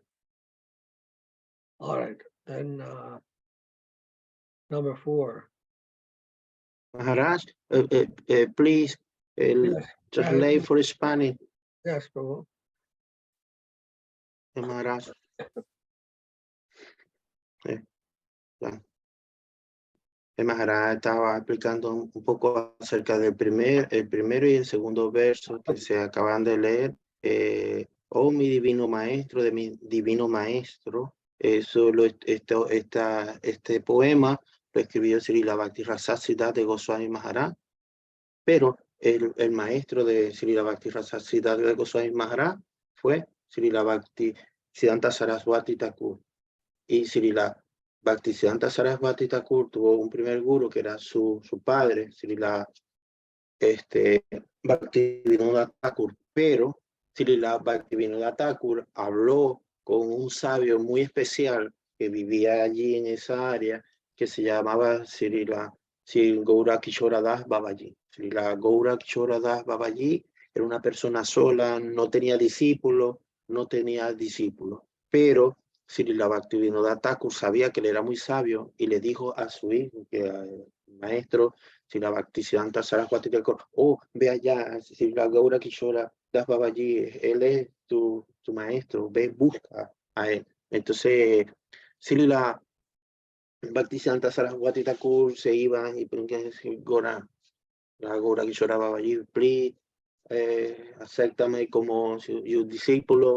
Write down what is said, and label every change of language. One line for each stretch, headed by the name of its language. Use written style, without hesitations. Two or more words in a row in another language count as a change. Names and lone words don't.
English: All right, then number 4. Maharaj, please Yes, translate for Spanish, yes, Prabhu. Maharaj.
Spanish: Ya. El Maharaja estaba explicando un poco acerca del el primero y el segundo verso que se acaban de leer. Oh, mi divino maestro, de mi divino maestro. Este poema lo escribió Srila Bhakti Siddhanta de Goswami Maharaj, pero el maestro de Srila Bhakti Siddhanta de Goswami Maharaj fue Srila Bhakti Siddhanta Saraswati Thakur. Y Srila Bhaktisiddhanta Saraswati Thakur tuvo un primer guru que era su padre, Srila Bhaktivinoda Thakur, pero Srila Bhaktivinoda Thakur habló con un sabio muy especial que vivía allí en esa área, que se llamaba Srila Gaura Kishora Das Babaji. Srila Gaura Kishora Das Babaji era una persona sola, no tenía discípulos, pero Srila Bhaktivinoda Thakur sabía que él era muy sabio y le dijo a su hijo, que al maestro Srila Bhaktisiddhanta Saraswati Thakur, oh, ve allá, Srila Gaura Kishora Das Babaji, él es tu maestro, ve, busca a él. Entonces, Srila Bhaktisiddhanta Saraswati Thakur se iba y preguntaba, Gaura Kishora Babaji, please, acéptame como su discípulo.